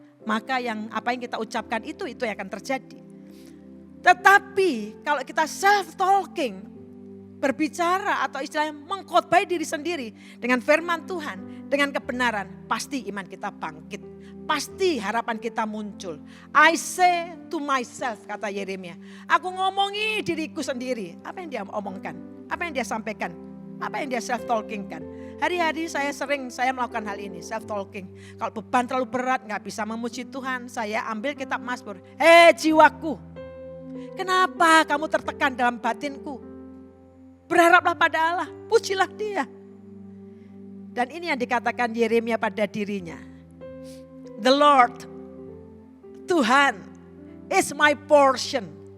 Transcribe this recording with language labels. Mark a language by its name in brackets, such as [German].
[Indonesian] Maka apa yang kita ucapkan itu yang akan terjadi. Tetapi kalau kita self-talking, berbicara atau istilahnya mengkhotbah diri sendiri dengan firman Tuhan, dengan kebenaran, pasti iman kita bangkit. Pasti harapan kita muncul. [English] I say to myself, [Indonesian] kata Yeremia. Aku ngomongi diriku sendiri. Apa yang dia omongkan? Apa yang dia sampaikan? Apa yang dia self-talking kan? Hari-hari saya melakukan hal ini, self-talking. Kalau beban terlalu berat, gak bisa memuji Tuhan, saya ambil kitab Mazmur. Jiwaku. Kenapa kamu tertekan dalam batinku? Berharaplah pada Allah, pujilah Dia. Dan ini yang dikatakan Yeremia pada dirinya. [English] The Lord, Tuhan is my portion.